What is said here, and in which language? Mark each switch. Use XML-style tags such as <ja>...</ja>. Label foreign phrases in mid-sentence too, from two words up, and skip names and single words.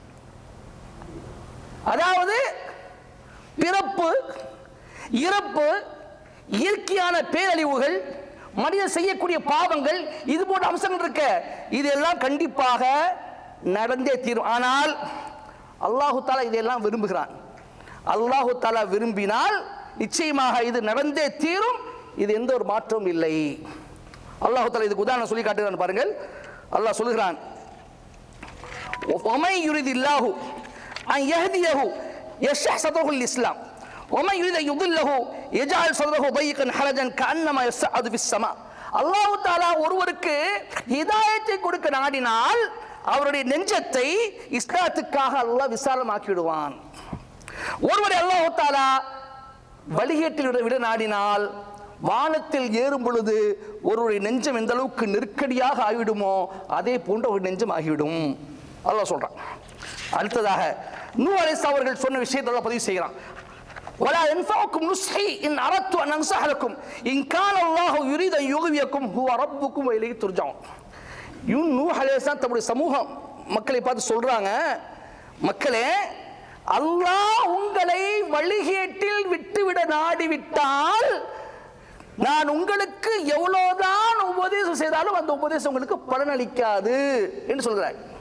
<ta>அதாவது பிறப்பு, இறப்பு, இயற்கையான பேரழிவுகள், மனிதன் செய்யக்கூடிய பாவங்கள், இது போன்ற அம்சங்கள் இருக்க, இதெல்லாம் கண்டிப்பாக நடந்தே தீரும். ஆனால்</ta> <ar>الله تعالى</ar> <ta>இதெல்லாம் விரும்புகிறான்.</ta> <ar>الله تعالى</ar> <ta>விரும்பினால் நிச்சயமாக இது நடந்தே தீரும். இது எந்த ஒரு மாற்றமும் இல்லை.</ta> <ar>الله تعالى</ar> <ta>இதுக்கு உதாரணம் சொல்லி காட்டுகிறான் பாருங்கள். அல்லாஹ் சொல்கிறான்,</ta> <ar>وَمَن يُرِدِ اللَّهُ أَن يَهْدِيَهُ يشرح صدره للإسلام ومن يريد يضله يجعل صدره ضيقا حرجا كأنما يصعد في السماء. الله تعالى</ar> <ta>ஒருவருக்கு ஹிதாயத்தை கொடுக்க நாடினால் அவருடைய நெஞ்சத்தை இஸ்லாத்துக்காக அல்லாஹ் விசாலமாக்கி விடுவான். ஒருவரை</ta> <ar>الله تعالى</ar> <ta>வழிகேட்டில் விட நாடினால் வானத்தில் ஏறும் பொழுது ஒருவருடைய நெஞ்சம் எந்த அளவுக்கு நெருக்கடியாக ஆகிவிடுமோ அதே போன்ற ஒரு நெஞ்சம் ஆகிவிடும் அல்லாஹ் சொல்றான். அடுத்ததாக நூஹ் அலைஹிஸ்ஸலாம் அவர்கள் சொன்ன விஷயத்தை அல்லாஹ் பதிவு செய்கிறான்.</ta> <ar>ولا ينفعكم نصحي ان اردت ان انصح لكم ان كان الله يريد ان يغويكم هو ربكم واليه ترجعون.</ar> <ta>நூஹ் அலைஹிஸ்ஸலாம் தம்முடைய சமூக மக்களை பார்த்து சொல்றாங்க, மக்களே, அல்லாஹ் உங்களை வழிகேட்டில் விட்டுவிட நாடிவிட்டால் நான் உங்களுக்கு எவ்வளவுதான் உபதேசம் செய்தாலும் அந்த உபதேசம் உங்களுக்கு பலனளிக்காது என்று சொல்கிறார்.</ta>